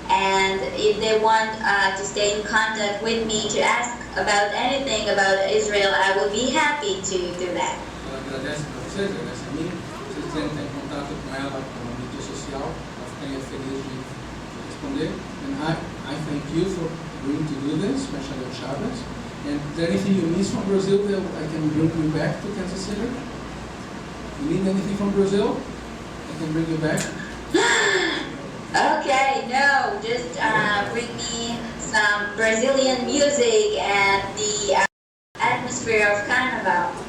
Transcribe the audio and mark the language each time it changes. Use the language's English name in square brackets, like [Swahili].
[English] And if they want to stay in contact with me to ask about anything about Israel, I will be happy to do that. [Portuguese] Ela agradece para vocês, agradece a mim. Se vocês quiserem estar em contato com ela na mídia social, ela ficaria feliz de responder. [English] And I thank you for agreeing to do this, especially on Shabbos. And is there anything you miss from Brazil that I can bring you back to Kansas City? You need anything from Brazil? I can bring you back? Okay, no, just bring me some Brazilian music and the atmosphere of Carnival.